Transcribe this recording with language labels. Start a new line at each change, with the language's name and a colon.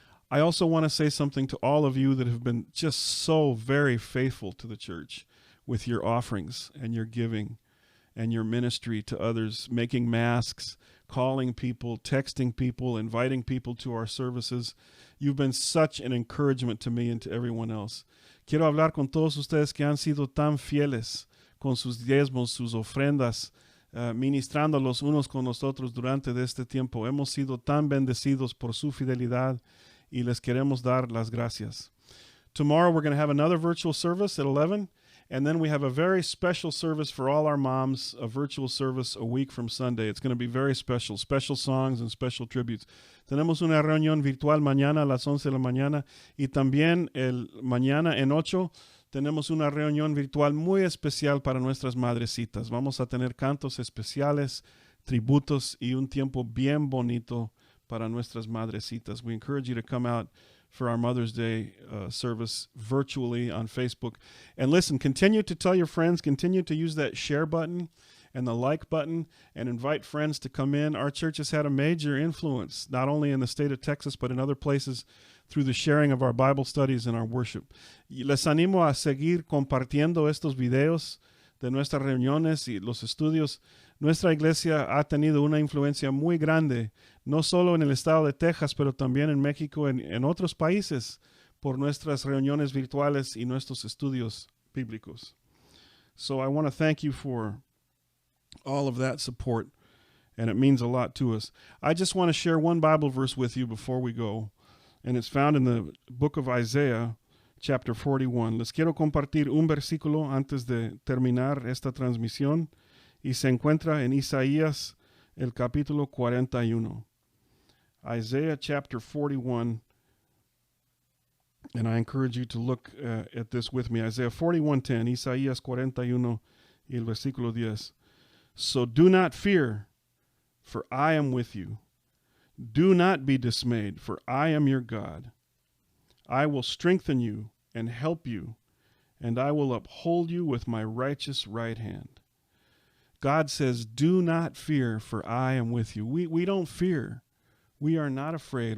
English: I also want to say something to all of you that have been just so very faithful to the church with your offerings and your giving and your ministry to others, making masks, calling people, texting people, inviting people to our services. You've been such an encouragement to me and to everyone else.
Spanish: Quiero hablar con todos ustedes que han sido tan fieles con sus diezmos, sus ofrendas, ministrando los unos con los otros durante este tiempo. Hemos sido tan bendecidos por su fidelidad y les queremos dar las gracias.
English: Tomorrow we're going to have another virtual service at 11, and then we have a very special service for all our moms, a virtual service a week from Sunday. It's going to be very special, special songs and special tributes.
Spanish: Tenemos una reunión virtual mañana a las 11 de la mañana y también el mañana en 8 tenemos una reunión virtual muy especial para nuestras madrecitas. Vamos a tener cantos especiales, tributos y un tiempo bien bonito para nuestras madrecitas.
English: We encourage you to come out for our Mother's Day service virtually on Facebook. And listen, continue to tell your friends, continue to use that share button and the like button and invite friends to come in. Our church has had a major influence, not only in the state of Texas, but in other places through the sharing of our Bible studies and our worship.
Spanish: Y les animo a seguir compartiendo estos videos de nuestras reuniones y los estudios. Nuestra iglesia ha tenido una influencia muy grande, no solo en el estado de Texas, pero también en México, en otros países, por nuestras reuniones virtuales y nuestros estudios bíblicos.
English: So I want to thank you for all of that support, and it means a lot to us. I just want to share one Bible verse with you before we go, and it's found in the book of Isaiah, chapter 41.
Spanish: Les quiero compartir un versículo antes de terminar esta transmisión, y se encuentra en Isaías, el capítulo 41.
English: Isaiah chapter 41, and I encourage you to look at this with me.
Spanish: Isaiah 41:10, Isaías 41 y el versículo 10.
English: So do not fear, for I am with you. Do not be dismayed, for I am your God. I will strengthen you and help you, and I will uphold you with my righteous right hand. God says, do not fear, for I am with you. We don't fear. We are not afraid.